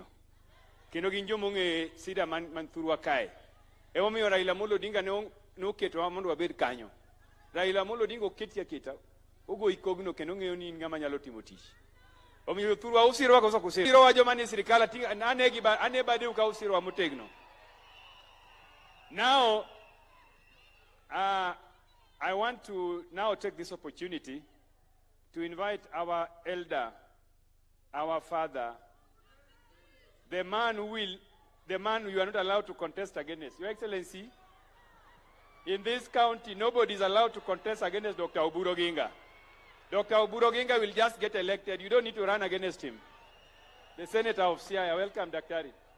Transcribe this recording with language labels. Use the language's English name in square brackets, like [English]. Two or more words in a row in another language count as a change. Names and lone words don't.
[Luo (Kenya and Tanzania)] Kendo gin jomo ng'e sida man thurwa kae. Omiyo Raila Amolo Odinga ne oketo mondo wabed kanyo. Raila Amolo Odinga oketi aketa, ogo ikogno kendo ng'eyo ni ng'ama nyalo timo tich. Omiyo thurwa usirwa koso kusiro. Usirwa joma ni sirikal ane bade ka usirwa motegno. [English] Now, I want to now take this opportunity to invite our elder, our father, the man you are not allowed to contest against. Your Excellency, in this county, nobody is allowed to contest against Dr. Oburu Oginga. Dr. Oburu Oginga will just get elected. You don't need to run against him. The Senator of Siaya. Welcome, Daktari.